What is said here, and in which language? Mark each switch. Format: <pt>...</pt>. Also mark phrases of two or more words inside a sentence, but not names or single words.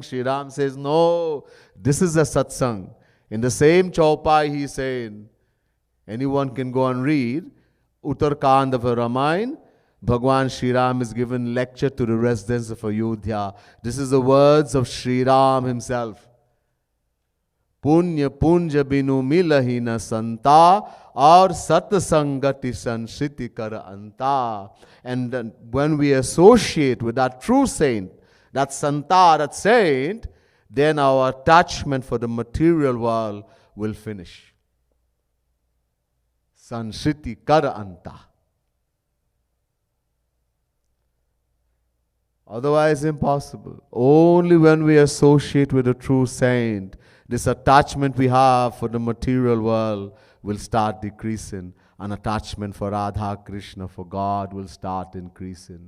<en>Shri Ram says, no, this is a satsang. In the same chaupai, he's saying, anyone can go and read, Uttarkand of a Ramayana, Bhagwan Shri Ram is given lecture to the residents of Ayodhya. This is the words of Shri Ram himself.</en> <awa>पुण्य पुंज बिनु मिलहि न संता, और सतसंगति संसृति कर अंता.</awa> <en>And then when we associate with that true saint, that santa, that saint, then our attachment for the material world will finish.</en> <awa>संसृति कर अंता.</awa> <en>Otherwise impossible. Only when we associate with a true saint, this attachment we have for the material world will start decreasing. An attachment for Radha Krishna, for God, will start increasing.</en>